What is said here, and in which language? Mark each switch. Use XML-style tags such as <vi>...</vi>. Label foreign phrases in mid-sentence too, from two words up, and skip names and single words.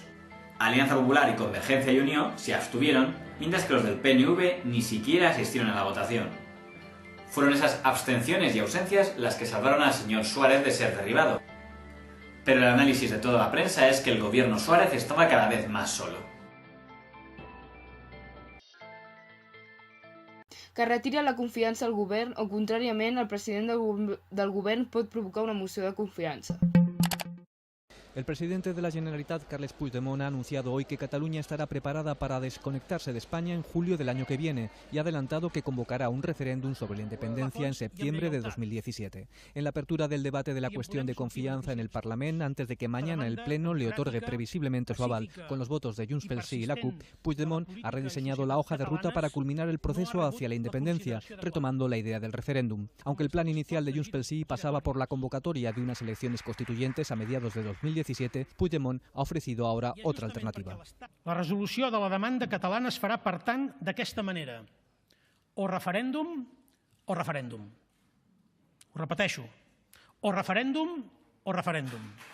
<es>Alianza Popular y Convergencia y Unión se abstuvieron, mientras que los del PNV ni siquiera asistieron a la votación. Fueron esas abstenciones y ausencias las que salvaron al señor Suárez de ser derribado. Pero el análisis de toda la prensa es que el gobierno Suárez estaba cada vez más solo.</es> <ca>Que retira la confiança al govern o, contràriament, el president del govern pot provocar una moció de confiança.</ca> <es>El presidente de la Generalitat, Carles Puigdemont, ha anunciado hoy que Cataluña estará preparada para desconectarse de España en julio del año que viene y ha adelantado que convocará un referéndum sobre la independencia en septiembre de 2017. En la apertura del debate de la cuestión de confianza en el Parlamento, antes de que mañana el Pleno le otorgue previsiblemente su aval con los votos de Junts pel Sí y la CUP, Puigdemont ha rediseñado la hoja de ruta para culminar el proceso hacia la independencia, retomando la idea del referéndum. Aunque el plan inicial de Junts pel Sí pasaba por la convocatoria de unas elecciones constituyentes a mediados de 2017, Puigdemont ha ofrecido ahora otra alternativa.</es> <ca>La resolució de la demanda catalana es farà, per tant, d'aquesta manera. O referèndum o referèndum. Ho repeteixo. O referèndum o referèndum.</ca>